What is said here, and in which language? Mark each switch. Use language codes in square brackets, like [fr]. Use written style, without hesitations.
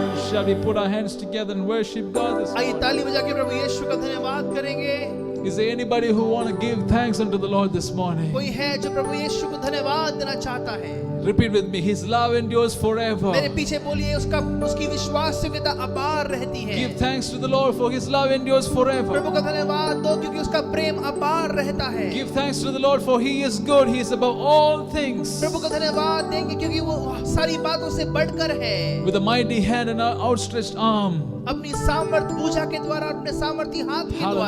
[en] Shall we put our hands together and worship God this [hi] आइए [en] morning? [hi] ताली बजा के प्रभु यीशु का धन्यवाद करेंगे। [en] Is there anybody who want to give thanks unto the Lord this morning? [hi] कोई है जो प्रभु यीशु को धन्यवाद देना चाहता है? [en] Repeat with me. His love endures forever. [hi] मेरे पीछे बोलिए, उसकी विश्वासयोग्यता अपार रहती है। [en] Give thanks to the Lord for His love endures forever. [hi] प्रभु का धन्यवाद दो क्योंकि उसका प्रेम अपार रहता है। [en] Give thanks to the Lord for He is good. He is above all things. [hi] प्रभु का धन्यवाद देंगे क्योंकि वो सारी बातों से बढ़कर है। [en] With a mighty hand and an outstretched arm. [hi] अपनी सामर्थ भुजा के द्वारा, अपने सामर्थी हाथ के द्वारा,